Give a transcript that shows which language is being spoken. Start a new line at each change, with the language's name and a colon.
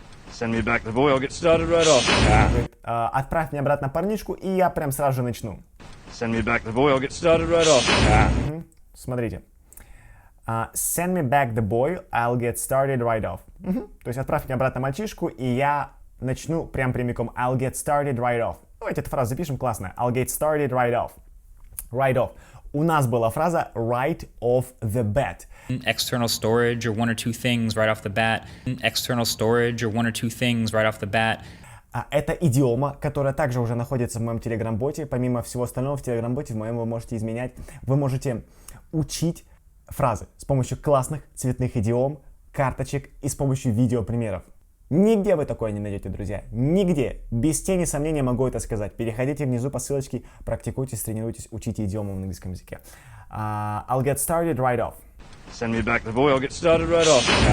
English: Send me back the boy, I'll get started right off.
Russian: Отправь мне обратно парнишку, и я прям сразу же начну.
English: Send me back the boy, I'll get started right off.
Russian: Смотрите.
English: Send me back the boy, I'll get started right off.
Russian: То есть отправь мне обратно мальчишку, и я начну прям прямиком.
English: I'll get started right off.
Russian: Давайте эту фразу запишем, классно.
English: I'll get started right off. Right off.
Russian: У нас была фраза
English: right off the bat. External storage or one or two things right off the bat. External storage or one or two things right off the bat.
Russian: Это идиома, которая также уже находится в моем телеграм-боте. Помимо всего остального, в телеграм-боте в моем вы можете изменять. Вы можете учить фразы с помощью классных цветных идиом, карточек и с помощью видеопримеров. Нигде вы такое не найдете, друзья. Нигде. Без тени сомнения могу это сказать. Переходите внизу по ссылочке, практикуйтесь, тренируйтесь, учите идиому в английском языке.
English: I'll get started right off. Send me back the boy, I'll get started right off.